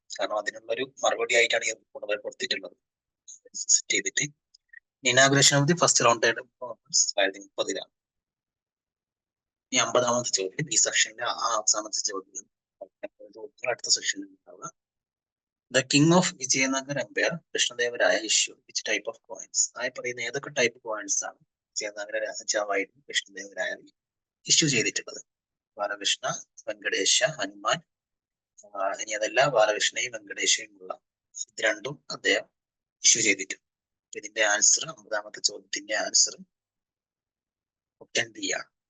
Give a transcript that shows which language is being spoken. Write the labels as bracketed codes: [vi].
[ml] കാരണം അതിനുള്ളൊരു മറുപടി ആയിട്ടാണ് ഈ റിപ്പോർട്ട് കൊടുത്തിട്ടുള്ളത് സെറ്റ് ചെയ്തിട്ട്. [en] inauguration of the first round table [ml] 2030. ഇനി 50ാമത്തെ ചോദ്യം, ഈ സെക്ഷനിലെ അവസാനത്തെ ചോദ്യം, അടുത്ത സെക്ഷനിൽ ഉണ്ടാവുക. [en] The king of Vijayanagar Empire, Krishnadevaraya issued which type of coins? [ml] പറയുന്ന ഏതൊക്കെ ടൈപ്പ് കോയിൻസ് ആണ് വിജയനഗര രാജാവായിട്ട് കൃഷ്ണദേവരായ ഇഷ്യൂ ചെയ്തിട്ടുള്ളത്? ബാലകൃഷ്ണ, വെങ്കടേശ, ഹനുമാൻ. ഇനി അതല്ല, ബാലകൃഷ്ണയും വെങ്കടേശയും ഉള്ള ഇത് രണ്ടും അദ്ദേഹം ഇഷ്യൂ ചെയ്തിട്ടുണ്ട്. ഇതിന്റെ ആൻസർ, 50ാമത്തെ ചോദ്യത്തിന്റെ ആൻസർ ഓപ്ഷൻ ഡി ആണ്.